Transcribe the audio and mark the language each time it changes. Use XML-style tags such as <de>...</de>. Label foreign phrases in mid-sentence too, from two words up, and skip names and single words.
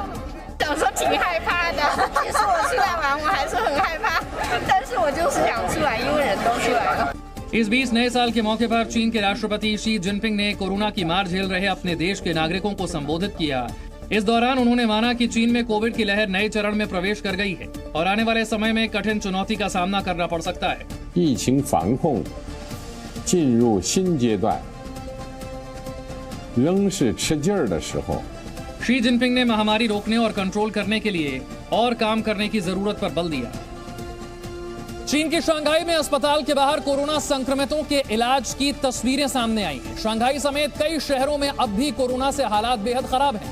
<hi>इस बीच नए साल के मौके पर चीन के राष्ट्रपति शी जिनपिंग ने कोरोना की मार झेल रहे अपने देश के नागरिकों को संबोधित किया। इस दौरान उन्होंने माना कि चीन में कोविड की लहर नए चरण में प्रवेश कर गई है और आने वाले समय में कठिन चुनौती का सामना करना पड़ सकता है।</hi> <zh>疫情防控进入新阶段，仍是吃劲儿的时候。</zh> <hi>शी जिनपिंग ने महामारी रोकने और कंट्रोल करने के लिए और काम करने की जरूरत पर बल दिया। चीन के शंघाई में अस्पताल के बाहर कोरोना संक्रमितों के इलाज की तस्वीरें सामने आई हैं। शंघाई समेत कई शहरों में अब भी कोरोना से हालात बेहद खराब हैं।</hi>